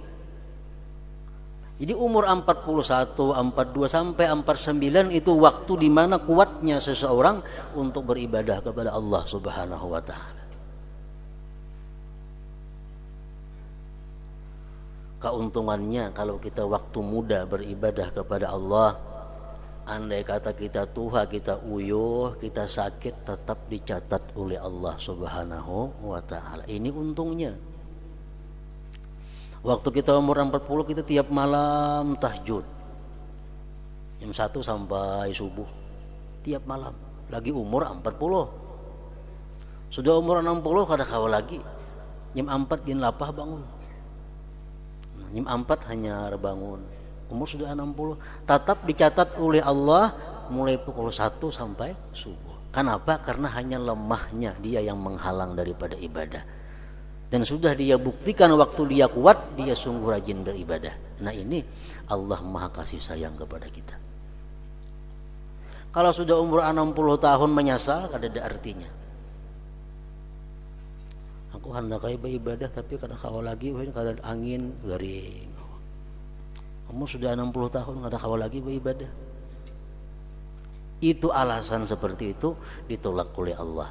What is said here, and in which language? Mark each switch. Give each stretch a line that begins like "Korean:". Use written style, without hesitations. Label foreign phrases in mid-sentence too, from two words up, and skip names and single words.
Indonesian: Jadi umur 41, 42 sampai 49 itu waktu di mana kuatnya seseorang untuk beribadah kepada Allah
Arabic: سبحانه وتعالى.
Indonesian: Keuntungannya kalau kita waktu muda beribadah kepada Allah, andai kata kita tua, kita uyuh, kita sakit, tetap dicatat oleh Allah
Arabic: سبحانه وتعالى.
Indonesian: Ini untungnya. Waktu kita umur 40 kita tiap malam tahajud. Jam 1 sampai subuh. Tiap malam. Lagi umur 40.
Banjar: Sudah umur 60 kada kawa lagi. Jam 4 din lapah bangun. Jam 4 hanya bangun.
Indonesian: Umur sudah 60, tetap dicatat oleh Allah mulai pukul 1 sampai subuh. Kenapa? Karena hanya lemahnya dia yang menghalang daripada ibadah. Dan sudah dia buktikan waktu dia kuat, dia sungguh rajin beribadah. Nah ini Allah maha kasih sayang kepada kita. Kalau sudah umur 60 tahun menyesal,
Banjar: kada ada artinya. Aku hendak beribadah tapi kada kawa lagi, kada ada angin, garing. Kamu sudah 60 tahun kada kawa lagi beribadah.
Indonesian: Itu alasan seperti itu ditolak oleh Allah.